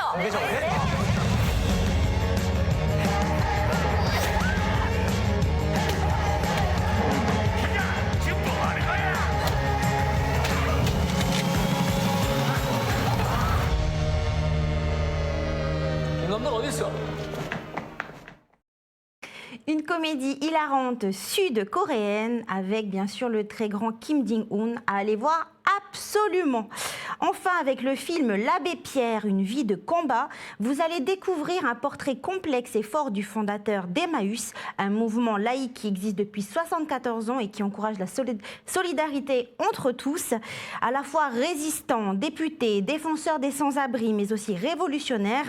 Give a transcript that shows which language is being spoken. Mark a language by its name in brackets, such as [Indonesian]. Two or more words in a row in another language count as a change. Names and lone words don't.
[Korean] 공개적으로 해? 지금 뭐 하는 거야? 이 놈들 어디 있어? [French] Une comédie hilarante sud-coréenne avec bien sûr le très grand Kim Jin-woon à aller voir absolument. Enfin, avec le film L'Abbé Pierre, une vie de combat, vous allez découvrir un portrait complexe et fort du fondateur d'Emmaüs, un mouvement laïque qui existe depuis 74 ans et qui encourage la solidarité entre tous, à la fois résistant, député, défenseur des sans-abri, mais aussi révolutionnaire.